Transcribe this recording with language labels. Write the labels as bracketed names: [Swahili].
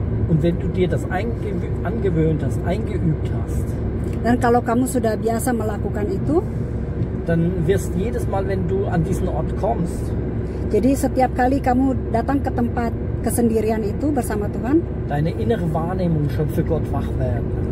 [German] Und wenn du dir das angewöhnt hast, eingeübt hast, [Indonesian] dan kalau kamu sudah biasa melakukan itu, [German] dann wirst jedes Mal, wenn du an diesen Ort kommst, [Indonesian] jadi setiap kali kamu datang ke tempat kesendirian itu bersama Tuhan, [German] deine innere Wahrnehmung schon für Gott wach werden.